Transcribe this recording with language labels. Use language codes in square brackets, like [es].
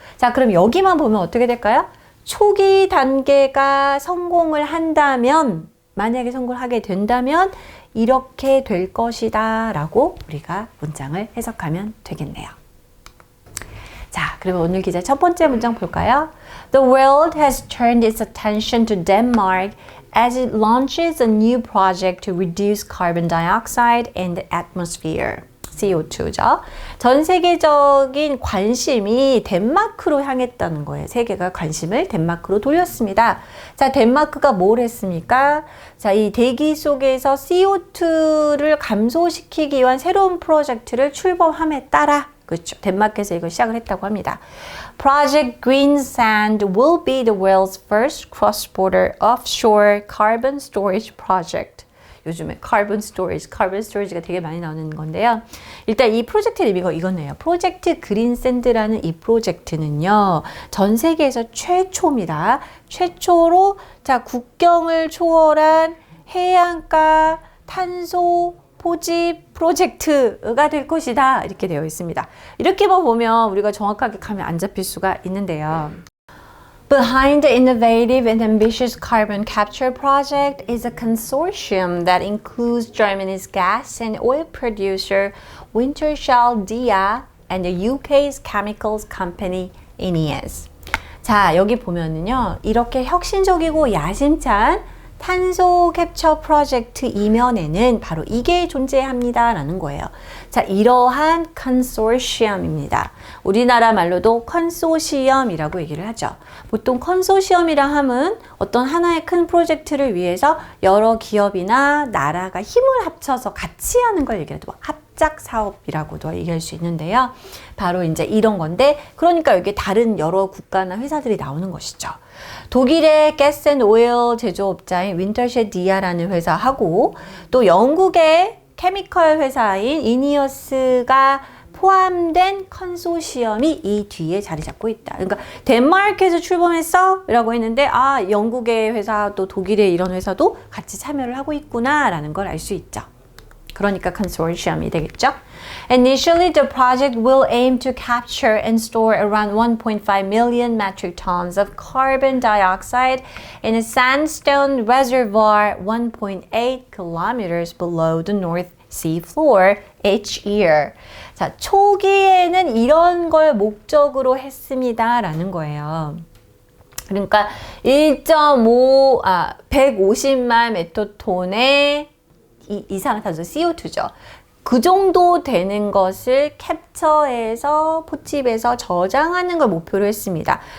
[ko] 자, 그럼 여기만 보면 어떻게 될까요? 초기 단계가 성공을 한다면, 만약에 성공을 하게 된다면 이렇게 될 것이다 라고 우리가 문장을 해석하면 되겠네요. 자, 그러면 오늘 기자 첫 번째 문장 볼까요? [en] The world has turned its attention to Denmark as it launches a new project to reduce carbon dioxide in the atmosphere. [ko] CO2죠. 전 세계적인 관심이 덴마크로 향했다는 거예요. 세계가 관심을 덴마크로 돌렸습니다. 자, 덴마크가 뭘 했습니까? 자, 이 대기 속에서 CO2를 감소시키기 위한 새로운 프로젝트를 출범함에 따라, 그렇죠. 덴마크에서 이걸 시작을 했다고 합니다. [en] Project Green Sand will be the world's first cross-border offshore carbon storage project. [ko] 요즘에 carbon storage가 되게 많이 나오는 건데요. 일단 이 프로젝트의 의미가 이거네요. 프로젝트 그린 샌드라는 이 프로젝트는요, 전 세계에서 최초입니다. 최초로 국경을 초월한 해안가 탄소 포집 프로젝트가 될 것이다. 이렇게 되어 있습니다. 이렇게만 보면 우리가 정확하게 감이 안 잡힐 수가 있는데요. [en] Behind the innovative and ambitious carbon capture project is a consortium that includes Germany's gas and oil producer Wintershall Dea and the UK's chemicals company INEOS. [ko] 자, 여기 보면은요, 이렇게 혁신적이고 야심찬 탄소 캡처 프로젝트 이면에는 바로 이게 존재합니다 라는 거예요. 자, 이러한 컨소시엄입니다. 우리나라 말로도 컨소시엄이라고 얘기를 하죠. 보통 컨소시엄이라 함은 어떤 하나의 큰 프로젝트를 위해서 여러 기업이나 나라가 힘을 합쳐서 같이 하는 걸 얘기해도 합작 사업이라고도 얘기할 수 있는데요. 바로 이제 이런 건데, 그러니까 여기 다른 여러 국가나 회사들이 나오는 것이죠. 독일의 가스 앤 오일 제조업자인 윈터쉘 디아라는 회사하고 또 영국의 케미컬 회사인 이니어스가 포함된 컨소시엄이 이 뒤에 자리 잡고 있다. 그러니까 덴마크에서 출범했어? 라고 했는데 영국의 회사 또 독일의 이런 회사도 같이 참여를 하고 있구나 라는 걸 알 수 있죠. 그러니까 컨소시엄이 되겠죠. [en] Initially, the project will aim to capture and store around 1.5 million metric tons of carbon dioxide in a sandstone reservoir 1.8 kilometers below the North Sea floor each year. [ko] 자, 초기에는 이런 걸 목적으로 했습니다라는 거예요. 그러니까 150만 메토톤의 이산화탄소 CO2죠. 그 정도 되는 것을 캡처해서 포집해서 저장하는 걸 목표로 했습니다.